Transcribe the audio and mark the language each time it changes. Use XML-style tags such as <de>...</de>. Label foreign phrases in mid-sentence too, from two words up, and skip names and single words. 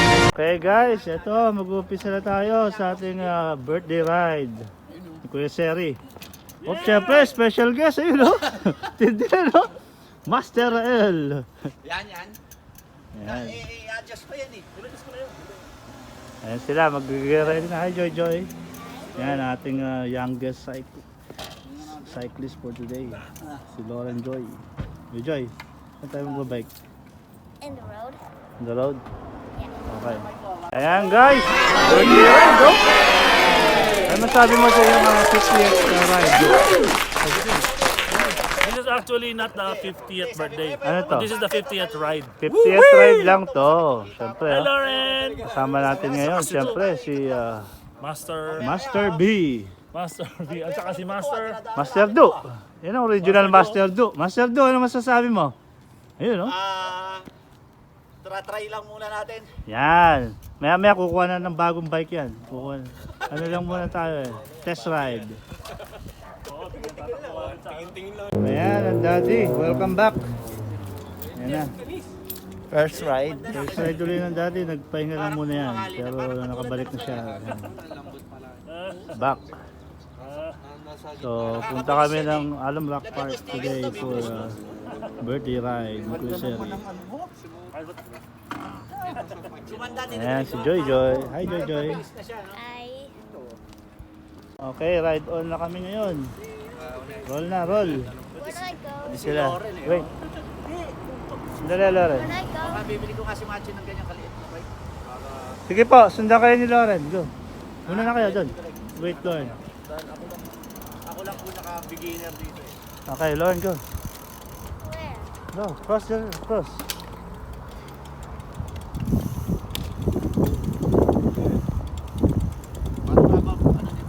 <tl>Okay guys, ito mag-uumpisa na tayo sa ating</tl> <en>birthday ride</en> <tl>ni Kuya Seri. Oh, syempre,</tl> <en>special guest,</en> <tl>ayun no? Tindi no? Master L. Yan. Ayan. I-adjust pa yan eh. I-adjust ko na yun. Ayan sila, mag-ready na. Hi Joy Joy. Yan, ating</tl> <en>youngest cyclist for today.</en> <tl>Si Lauren Joy. Joy Joy, saan tayo magbabike?</tl> <en>In the road? On the road? Okay.</en> <tl>Ayan guys,</tl> <en>birthday ride,</en> <tl>no? Ano masabi mo sa iyong 50th ride?</tl> <en>This is actually not the 50th birthday.</en> <tl>Ano to?</tl> <en>This is the 50th ride.</en> <tl>50th ride lang to. Siyempre,</tl> <en>Hi, Lauren!</en> <tl>kasama natin ngayon, siyempre, si Master B. Master B. At saka si Master. Master Do. Yan ang original Master Do. Master Do, ano masasabi mo? Ayun, no? Try lang muna natin. Yan. Maya-maya kukuha na ng bagong bike yan. Kukuha. Ano lang muna tayo eh.</tl> <en>Test ride.</en> <tl>Ayan, ang daddy.</tl> <en>Welcome back.</en> <tl>Ayan na.</tl> <en>First ride. First ride</en> <tl>ulit ng daddy. Nagpahinga lang muna yan. Pero nakabalik na siya. Ayan. Back. So, punta kami ng Alam Rock Park</tl> <en>today for birthday ride.</en> <tl>Kuya Seri. Ayan, si Joy Joy. Hi Joy Joy.</tl> <en>Hi.</en> <tl>Okay,</tl> <en>ride on</en> <tl>na kami ngayon. Roll na, roll.</tl> <en>Where do I go?</en> <tl>Hindi sila. Wait. Sandali, Lauren.</tl> <en>Where do I go?</en> <tl>Baka bibili ko kasi macho ng ganyang kaliit na bike. Sige po, sundan kayo ni Lauren. Go. Muna na kayo doon. Wait, Lauren. Ako lang po naka-beginner dito eh.</tl> <en>Okay, Lauren, go. Where? Go, cross the cross.</en> <tl>Ano dito?</tl>